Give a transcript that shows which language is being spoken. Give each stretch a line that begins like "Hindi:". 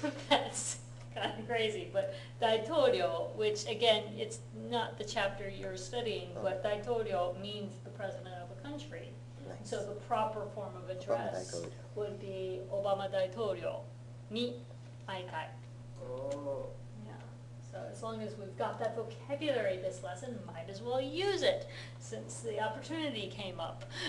English: That's kind of crazy, but 大統領, which again, it's not the chapter you're studying, but 大統領 means the president of a country. Nice. So the proper form of address
Japanese: オバマ大統領。
English: would be
Japanese: オバマ大統領に会いたい。お
English: Yeah. So as long as we've got that vocabulary this lesson, might as well use it since the opportunity came up.